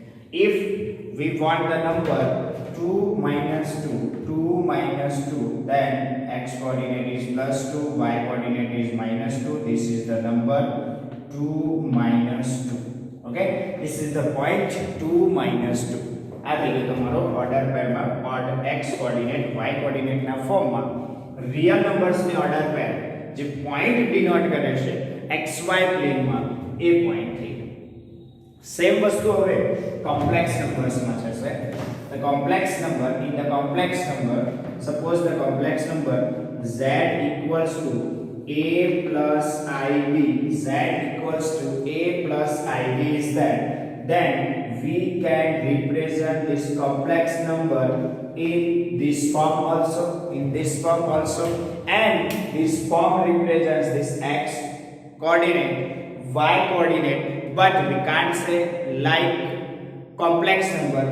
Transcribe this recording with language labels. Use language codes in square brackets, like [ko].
[en] If we want the number 2 minus 2, 2 minus 2, then x coordinate is plus 2, y coordinate is minus 2. This is the number 2 minus 2. Okay, this is the point 2 minus 2. [gu] આ થઈ ગયો તમારો order પેરમાં x coordinate y કોઓર્ડિનેટના ફોર્મમાં real નંબર્સની order પેર જે point denote કરે છે xy પ્લેનમાં એ point થઈ ગયો. સેમ વસ્તુ હવે કોમ્પ્લેક્સ નંબર્સમાં થશે. [en] The complex number, in the complex number, suppose the complex number z equals to a plus ib, z equals to a plus ib is that, then we can represent this complex number in this form also, and this form represents this x coordinate, y coordinate, but we can't say like complex number.